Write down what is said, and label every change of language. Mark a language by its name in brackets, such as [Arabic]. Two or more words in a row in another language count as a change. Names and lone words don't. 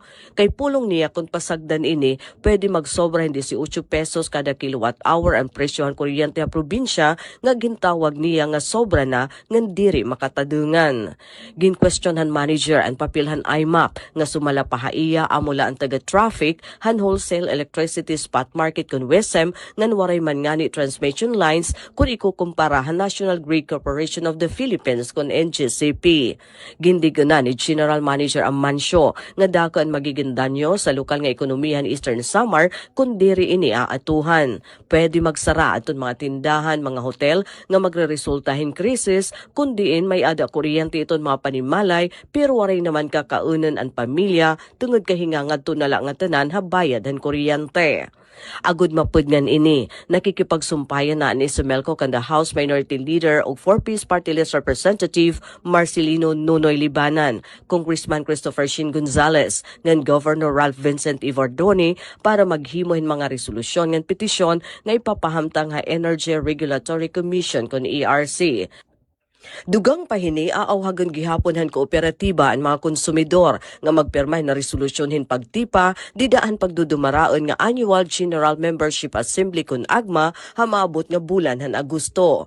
[Waray] Kay pulong niya kung pasagdan ini, pwede magsobra hindi 18 pesos kada [English] kilowatt hour [Waray] ang presyohan kuryente sa probinsya nga gintawag niya nga sobra na ngan diri makatadungan. Ginquestionhan manager ang papilhan IMAP nga sumala pahaiya amula ang taga-traffic han [English] wholesale electricity spot market [Waray] kun WESM ngan waray man ngani [English] transmission lines [Waray] kung kumparahan National Grid Corporation of the Philippines kon NGCP. Gindigana ni General Manager Amancio nga dako ang magiging danyo sa lokal nga ekonomiya ni Eastern Samar kung diri ini aatuhan. Pwede magsara aton mga tindahan, mga hotel nga magreresultahin krisis kung diin may ada kuryente iton mga panimalay pero waray naman kakaunan ang pamilya tungod kahinga ngadto na lang nga tanan habayad ang kuryente. Agud mapudngan ini, nakikipagsumpayan na ni Sumelco kan [English] the House Minority Leader [Waray] o 4-piece Party List Representative Marcelino Nunoy Libanan, Congressman Christopher Shin Gonzales, ngan Governor Ralph Vincent Ivardoni para maghimohin mga resolusyon ngan petisyon nga ipapahamtang ha Energy Regulatory Commission kon ERC. Dugang pahini aawhagan gihapon han kooperatiba ang mga konsumidor nga magpirmay na resolusyon pagtipa didaan pagdudumaraon nga Annual General Membership Assembly kun AGMA ha maabot nga bulan han Agosto.